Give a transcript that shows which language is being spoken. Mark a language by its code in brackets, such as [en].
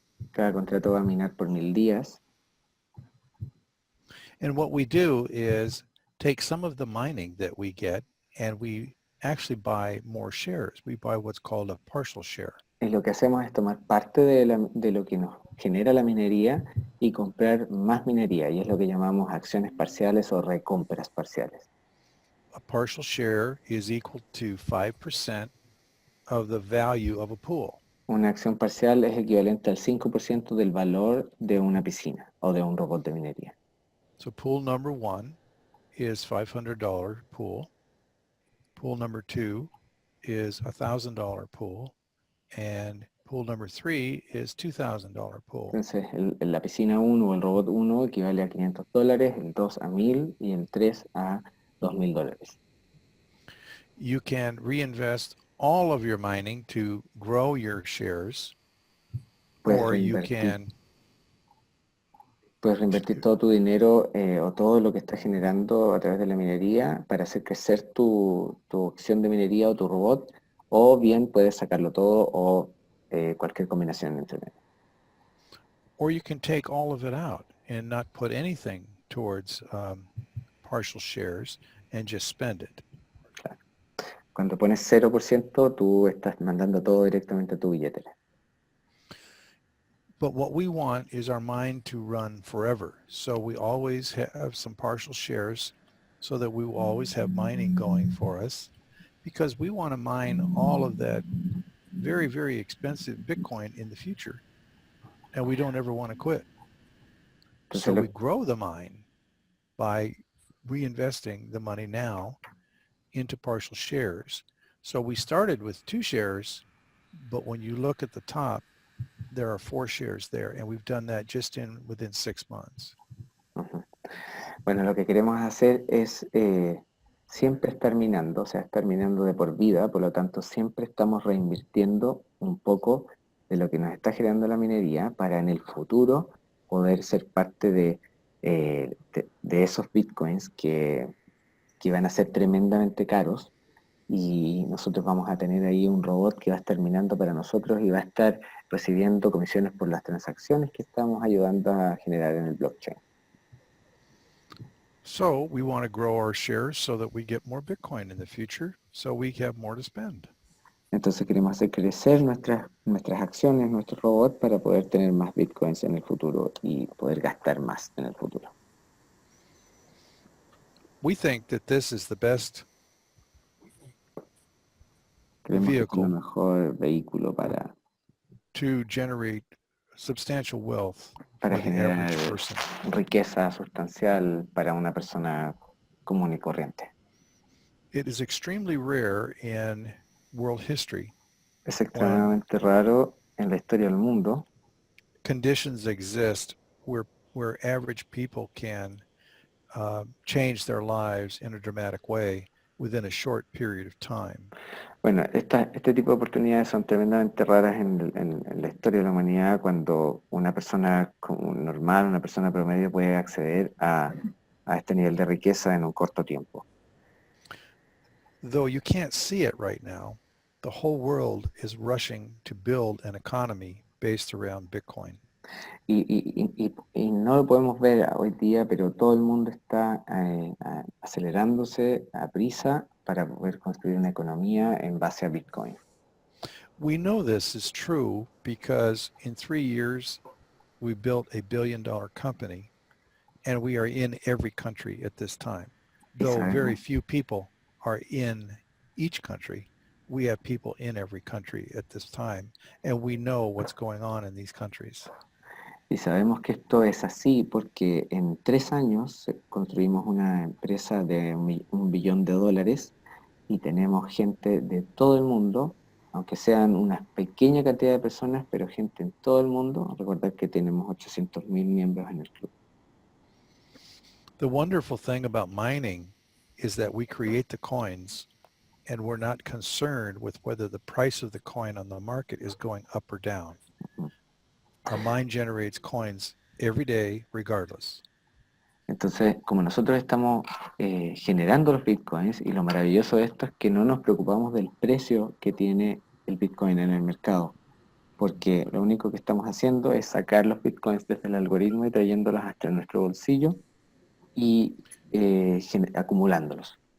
[es] Cada contrato va a minar por 1000 días. [en] And what we do is take some of the mining that we get and we actually buy more shares. We buy what's called a partial share. [es] Y lo que hacemos es tomar parte de lo que nos genera la minería y comprar más minería, y es lo que llamamos acciones parciales o recompras parciales. [en] A partial share is equal to 5% of the value of a pool. [es] Una acción parcial es equivalente al 5% del valor de una piscina o de un robot de minería. [en] So pool number 1 is $500 pool. Pool number 2 is $1,000 pool. And pool number 3 is $2,000 pool. [es] Entonces, la piscina 1 o el robot 1 equivale a $500, el 2 a 1000 y el 3 a $2000. [en] You can reinvest all of your mining to grow your shares, [es] Puedes [en] or you [es] reinvertir, [en] can [es] puedes reinvertir todo tu dinero o todo lo que estás generando a través de la minería para hacer crecer tu acción de minería o tu robot, o bien puedes sacarlo todo o cualquier combinación entre medio. [en] or you can take all of it out and not put anything towards partial shares and just spend it. [es] Claro. Cuando pones 0%, tú estás mandando todo directamente a tu billetera. [en] But what we want is our mine to run forever. So we always have some partial shares so that we will always have mining going for us, because we want to mine all of that very, very expensive Bitcoin in the future. And we don't ever want to quit. So we grow the mine by reinvesting the money now into partial shares. So we started with 2 shares, but when you look at the top, there are 4 shares there, and we've done that just within 6 months. Uh-huh. [es] Bueno, lo que queremos hacer es siempre estar minando, o sea, estar minando de por vida, por lo tanto siempre estamos reinvirtiendo un poco de lo que nos está generando la minería para en el futuro poder ser parte de esos bitcoins que van a ser tremendamente caros, y nosotros vamos a tener ahí un robot que va a estar minando para nosotros y va a estar recibiendo comisiones por las transacciones que estamos ayudando a generar en el blockchain. [en] So we want to grow our shares so that we get more Bitcoin in the future, so we have more to spend. [es] Entonces queremos hacer crecer nuestras acciones, nuestro robot, para poder tener más bitcoins en el futuro y poder gastar más en el futuro. [en] We think that this is the best [es] Creemos que es el [en] vehicle [es] mejor vehículo [en] to generate substantial wealth [es] para [en] for the [es] generar [en] average person. [es] riqueza sustancial para una persona común y corriente. [en] It is extremely rare in world history [es] Es extremadamente raro en la historia del mundo [en] conditions exist where average people can change their lives in a dramatic way within a short period of time. [es] Bueno, este tipo de oportunidades son tremendamente raras en la historia de la humanidad, cuando una persona normal, una persona promedio puede acceder a este nivel de riqueza en un corto tiempo. [en] Though you can't see it right now, the whole world is rushing to build an economy based around Bitcoin. [es] Y no lo podemos ver hoy día, pero todo el mundo está acelerándose a prisa para poder construir una economía en base a Bitcoin. [en] We know this is true because in 3 years, we built $1 billion company, and we are in every country at this time. Though very few people are in each country, we have people in every country at this time, and we know what's going on in these countries. [es] Y sabemos que esto es así porque en 3 años construimos una empresa de $1 billón y tenemos gente de todo el mundo aunque sean una pequeña cantidad de personas, pero gente en todo el mundo. Recordar que tenemos 800.000 miembros en el club. [en] The wonderful thing about mining is that we create the coins and we're not concerned with whether the price of the coin on the market is going up or down. Our mine generates coins every day regardless. [es] Entonces, como nosotros estamos generando los bitcoins, y lo maravilloso de esto es que no nos preocupamos del precio que tiene el bitcoin en el mercado, porque lo único que estamos haciendo es sacar los bitcoins desde el algoritmo y trayéndolos hasta nuestro bolsillo y acumulándolos.